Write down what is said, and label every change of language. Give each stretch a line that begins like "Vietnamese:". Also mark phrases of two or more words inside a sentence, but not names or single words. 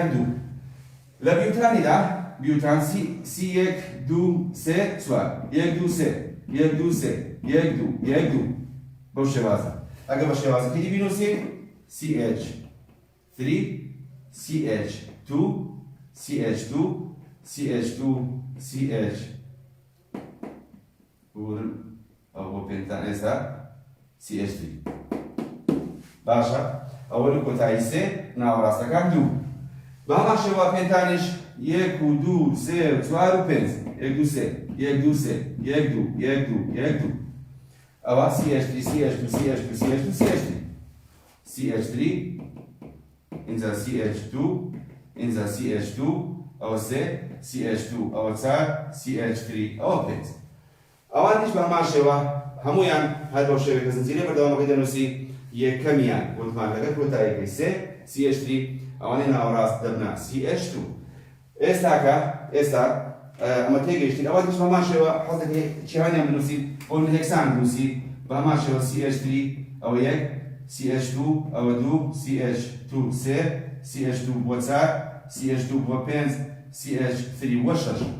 Central Kurdish: دوو لە بیوتانیدا بیوتان C1 2 3 4 1 2 3 1 2 3 1 2 1 2 بەو شێوازە ئەگە بە شێوازەکەی بینووسین CH3 CH2 CH2 CH2 CH ئەو بۆ پێنجتان ئێستا CH3 باشە ئەوە لە کۆتایی سێ ناوەڕاستەکان دوو بە هەمان شێوە پێنجتانیش 1 و 2 3 4 و 5 1 2 3 1 2 3 1 2 1 2 1 2 ئەوە CH3 CH2 CH2 CH2 CH3 CH3 اینجا CH2 اینجا CH2 ئەوە سێ CH2 ئەوە 4 CH3 ئەوە 5 ئەوانیش بە هەمان شێوە هەمویان هەر بەو شێوەیە زنجیرە بەردەوامەکەی دەنووسی یەکەمیان وتمان لەگەڵ کۆتاییەکەی سێ CH3 ئەوانەی ناوەڕاست دەبنا CH2 ئێستا ئەمە تێگەیشتین ئەوانیش بە هەمان شێوە حەزەکەی چیانیان بنووسیت بۆ من هێکسان بنووسی بە هەمان شێوە CH3 ئەوە یەک CH2 ئەوە 2 CH2 سێ CH2 بۆ 4 CH2 بۆ 5 CH3 بۆ 6